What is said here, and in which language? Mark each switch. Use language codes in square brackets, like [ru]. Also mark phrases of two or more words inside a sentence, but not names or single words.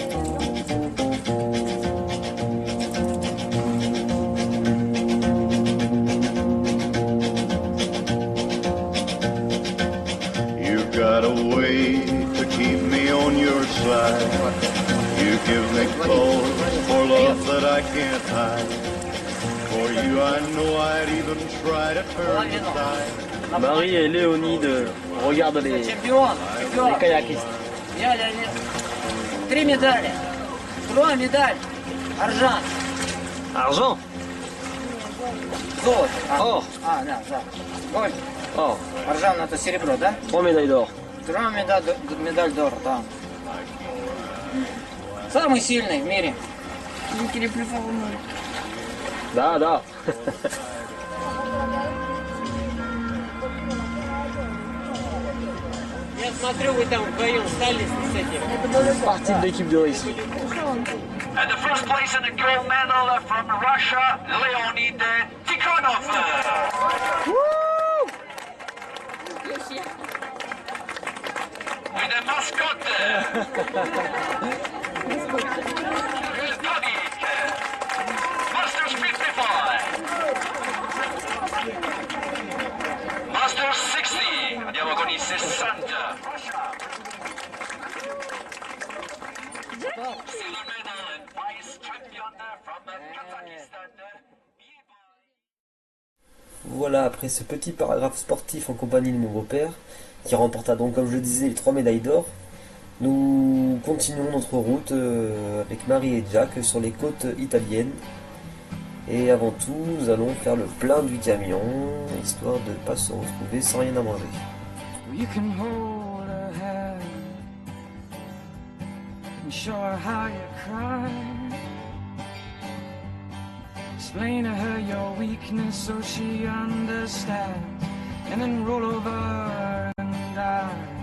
[en] You've got a way to keep me on your side. You give me cause for love that I can't hide. For you I know I'd even try to turn the tide. [fr] Marie et Léonide regardent les kayakistes. [ru] Я, Леонид. 3 медали. 2 медаль. [fr] Аржан. Argent. [ru] Золото. [fr] Or. [ru] Да, да. Голь. [fr] Or. [ru] Аржан это серебро, да? [fr] 3 médailles d'or. [ru] 3 медаль d'or, да. Самый сильный в мире. Да, да. Я смотрю, вы там вдвоем стали с этим. [fr] Partie de l'équipe de risque. [en] And the first place in the gold medal from Russia, Leonid Tikhonov. With a mascot. Kodik. Masters 55. Masters 60. [it] Andiamo con i 60. [en] Silver medal and vice champion from Kazakhstan. [fr] Voilà, après ce petit paragraphe sportif en compagnie de mon beau-père, qui remporta donc, comme je le disais, les 3 médailles d'or, nous continuons notre route avec Marie et Jack sur les côtes italiennes. Et avant tout, nous allons faire le plein du camion, histoire de ne pas se retrouver sans rien à manger. [en] You can hold her hand and show her how you cry. Explain to her your weakness so she understands, and then roll over and die.